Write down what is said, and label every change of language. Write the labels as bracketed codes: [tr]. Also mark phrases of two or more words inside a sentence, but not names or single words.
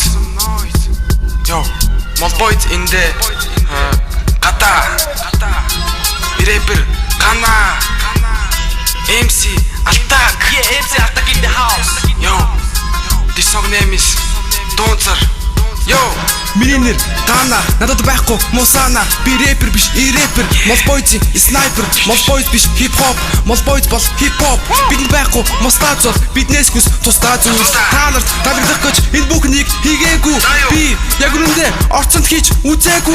[en] Yo, Molboyd in the Kata rapper Kana MC Attack. Yeah, MC Attack in the house. Yo, this song name is Donzer. Yo, [mn] миний нэр Гана, надад байхгүй Мусана. Би рэпер биш, рэпер. Молбойд снайпер, Молбойд биш хип хоп. Молбойд бол хип хоп. Бидэнд байхгүй мустац бол биднээс хүс тусдаа зүйл. Та нарт таалагдах гэж энэ бүхнийг хийгээгүй. Би яг үнэндээ орцонд хийж үзээгүй.